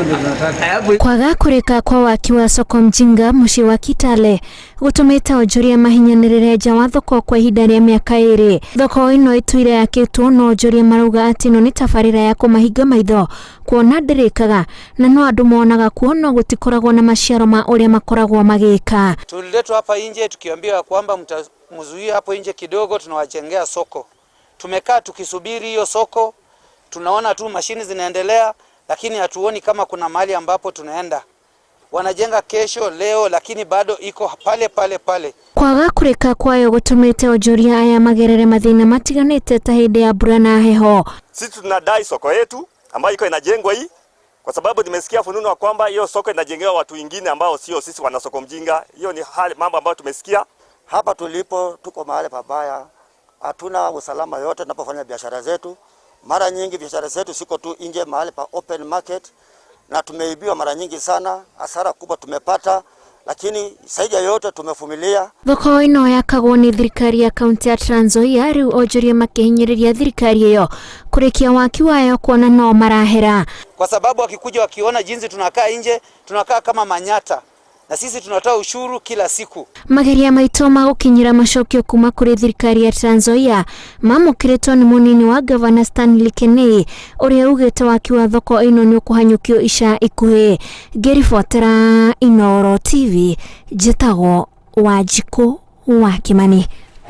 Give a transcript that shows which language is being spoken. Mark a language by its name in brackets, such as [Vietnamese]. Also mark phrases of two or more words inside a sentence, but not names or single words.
[Kikuyu] Kwaga kureka kwa waki wa soko Mjinga muciĩ wa Kitale gutumite onjoria mahinyanĩrĩre nja wa thoko kwa ihinda rĩa mĩaka 2. Thoko ino ituire yakĩtwo no onjoria marauga ati no nĩ tabarĩra ya kũmahinga maitho kuona ndĩrĩkaga na no andũ monaga kuona gũtikoragwo na maciaro ma ũrĩa makoragwo magĩka. [Swahili] Tuliletwa hapa nje tukiambiwa kwamba mtamuzuia hapo nje kidogo, tunawajengea soko. Tumekaa tukisubiri hiyo soko, tunaona tu mashini zinaendelea lakini hatuoni kama kuna mahali ambapo tunaenda. Wanajenga kesho leo lakini bado iko pale. [Kikuyu] Kwaga kureka kwayo gutumite onjoria aya magerere mathina matiganite ta hindi ya mbura na heho. [Swahili] Sisi tunadai soko yetu ambayo iko inajengwa hii kwa sababu nimesikia fununu kwamba hiyo soko inajengewa watu wengine ambao sio sisi wana soko Mjinga. Hiyo ni hali mambo ambayo tumesikia. Hapa tulipo tuko mahali pabaya. Hatuna usalama yote tunapofanya biashara zetu. Mara nyingi biashara zetu siko tu nje mahali pa [English] open market [Swahili] na tumeibiwa mara nyingi sana, hasara kubwa tumepata, lakini zaidi ya yote tumevumilia. [Kikuyu] Thoko ino yakagwo ni thirikari ya kaunti ya Trans Nzoia, riu onjoria makihinyiriria thirikari iyo kurekia waki wayo kuona no marahera. [Swahili] Kwa sababu wakikuja wakiona jinsi tunakaa nje, tunakaa kama manyata. Na sisi tunatoa ushuru kila siku. [Kikuyu] Mageria maitũ magukinyira macokio kuma kuri thirikari ya Trans Nzoia mamukiritwo ni munini wa Governor Stanley Kenei uria ugite waki wa thoko ino ni ukuhanyukio ica ikuhi. Ngĩribotera Inooro TV, njĩtagwo Wanjikũ wa Kimani.